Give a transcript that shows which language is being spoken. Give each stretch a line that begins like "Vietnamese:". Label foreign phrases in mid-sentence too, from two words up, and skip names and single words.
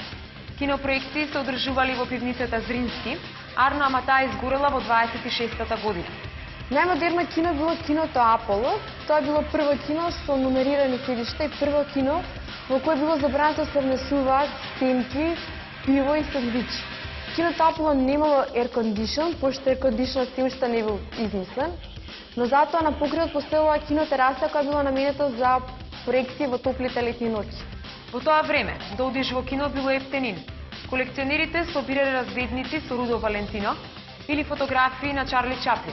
Macedonian: Кинопроекти се одржували во пивницата Зрински, Арно Амата изгорела во 26-та година. Најмодерно кино било киното Аполо. Тоа било прво кино со нумерирани седишта и прво кино во кое било забрането да се внесуваат стенки, пиво и сандвичи. Киното Аполо немало
English: air condition,
Macedonian: пошто
English: air condition
Macedonian: се уште не бил измислен, но затоа на покривот постоела кинотераса која била наменета за проекции во топлите летни ноќи. Во тоа време, да одиш во кино било ефтенин. Колекционерите собирале разгледници со Рудо Валентино или фотографии на Чарли Чаплин.